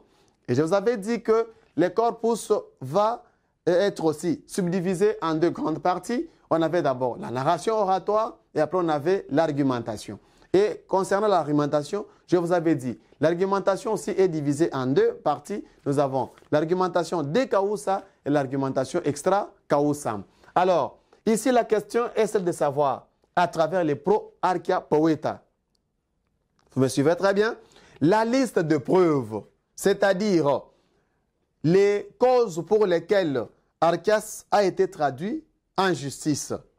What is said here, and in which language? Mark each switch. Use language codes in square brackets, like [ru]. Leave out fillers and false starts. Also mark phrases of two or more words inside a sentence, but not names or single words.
[fr] Et je vous avais dit que le corpus va être aussi subdivisé en 2 grandes parties. On avait d'abord la narration oratoire et après on avait l'argumentation. Et concernant l'argumentation, je vous avais dit, l'argumentation aussi est divisée en 2 parties. Nous avons l'argumentation [la] de causa [fr] et l'argumentation [la] extra causam. [fr] Alors, ici la question est celle de savoir, à travers les Pro Archia Poeta, vous me suivez très bien, la liste de preuves, c'est-à-dire les causes pour lesquelles Archias a été traduit en justice.